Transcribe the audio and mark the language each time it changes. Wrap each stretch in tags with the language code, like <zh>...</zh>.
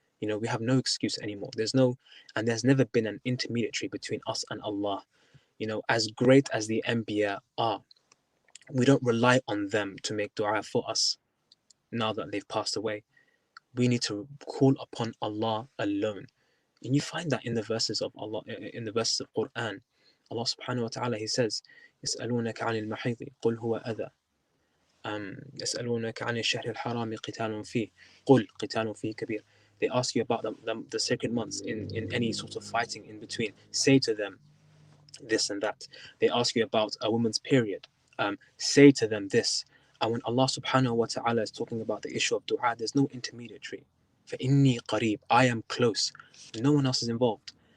<en>We have no excuse anymore. There's never been an intermediary between us and Allah. As great as the Anbiya are, we don't rely on them to make dua for us now that they've passed away. We need to call upon Allah alone. And you find that in the verses of Allah, in the verses of Quran. Allah subhanahu wa ta'ala, He says,</en> <ar>يسألونك عن المحيض قل هو أذى يسألونك عن الشهر الحرام قتال فيه قل قتال فيه كبير.</ar> <en>They ask you about the sacred months in any sort of fighting in between. Say to them this and that. They ask you about a woman's period. Say to them this. And when Allah subhanahu wa ta'ala is talking about the issue of dua, there's no intermediary.</en> <ar>فَإِنِّي قَرِيب,</ar> <en>I am close. No one else is involved.</en>